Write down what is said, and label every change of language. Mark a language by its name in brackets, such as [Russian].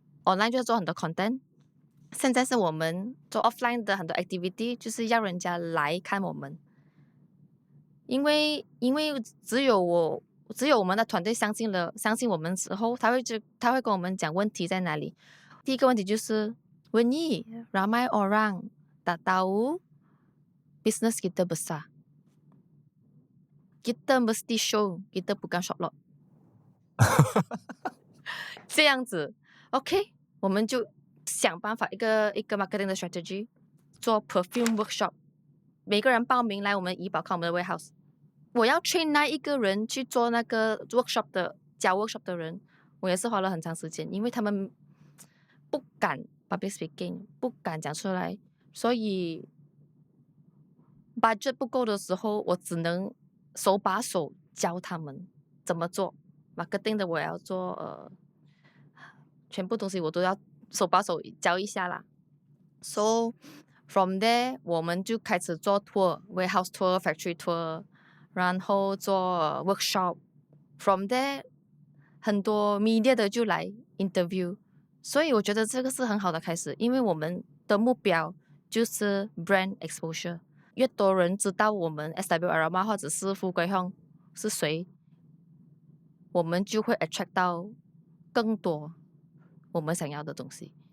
[Chinese] online 就是做很多 content， 现在是我们做 offline 的很多 activity， 就是要人家来看我们。因为只有我们的团队相信我们之后，他会跟我们讲问题在哪里。第一个问题就是 [Malay] Wenyi, ramai orang tak tahu business kita besar. Kita mesti show kita bukan shop lot. [Chinese] 这样子 OK， 我们就想办法一个 marketing 的 strategy， 做 perfume workshop， 每个人报名来我们怡保看我们的 warehouse。我要 train 那一个人去做那个 workshop 的教 workshop 的人，我也是花了很长时间，因为他们不敢 public speaking， 不敢讲出来，所以 budget 不够的时候，我只能手把手教他们怎么做。 marketing 的我要做全部东西我都要手把手教一下啦。 [English] So from there [Chinese] 我们就开始做 tour， warehouse tour， factory tour， 然后做workshop。 [English] From there [Chinese] 很多 media 的就来 interview， 所以我觉得这个是很好的开始，因为我们的目标就是 brand exposure， 越多人知道我们 SW Aroma 或者是富贵红是谁，我们就会 attract 到更多我们想要的东西。